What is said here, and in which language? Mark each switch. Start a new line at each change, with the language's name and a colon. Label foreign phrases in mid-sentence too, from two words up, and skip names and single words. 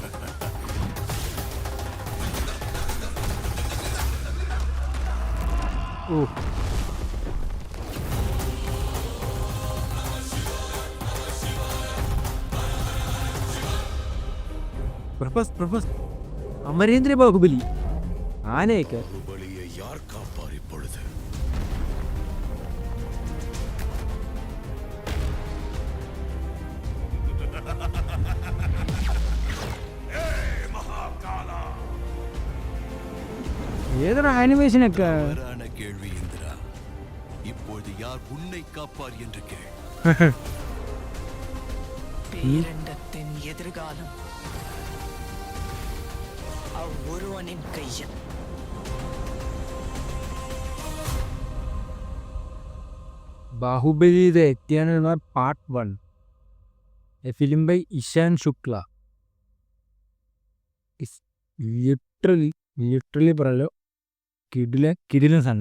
Malayalam: ഓ പ്രഭാസ് അമരേന്ദ്ര ബാഹുബലി ആനയൊക്കെ.
Tamil: பாகுபலியை யார் காப்பார் இப்பொழுது?
Malayalam: ഏതൊരു ആനിമേഷനൊക്കെ.
Tamil: தவறான கேள்வி இந்திரா. இப்பொழுது யார் உன்னை காப்பார் என்று கேள். பேரண்டத்தின் எதிர்காலம் ஒருவனின் கையில்.
English: Baahubali The Eternal War Part 1, a film by Ishan Shukla.
Malayalam: ലിറ്ററലി പറയല്ലോ കിടിലൻ സാധനം.